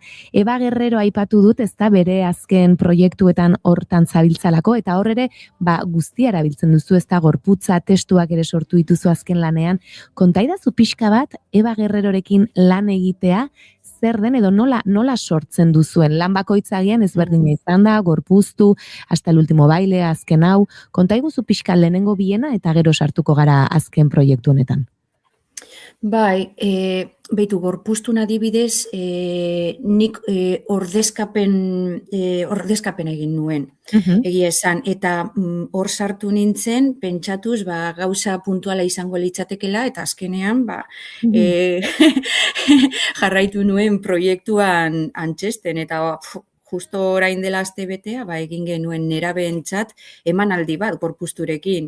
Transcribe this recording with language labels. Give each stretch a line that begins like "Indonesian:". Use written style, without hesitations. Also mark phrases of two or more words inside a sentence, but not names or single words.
Basque: Eba Guerrero aipatu dut, ez da bere azken proiektuetan hortan zabiltzalako, eta hor ere, guztia erabiltzen duzu, ez da gorputza, testuak ere sortu dituzu azken lanean. Kontaidazu pixka bat, Eba Guerrerorekin lan egitea, zer den edo nola sortzen duzuen. Lan bakoitzagian ezberdina izan da, gorpuztu,
Spanish: hasta el último baile,
Basque: azken hau. Kontaiguzu pixka lehenengo biena eta gero sartuko gara azken proiektu honetan. Bai, beitu gorpuztun adibidez, nik ordezkapen egin nuen, egia esan, eta hor sartu nintzen, pentsatuz, gauza puntuala izango litzatekela, eta azkenean, jarraitu nuen proiektuan antzesten, eta justo orain dela astebetea, egin genuen nerabeentzat emanaldi bat gorpuzturekin.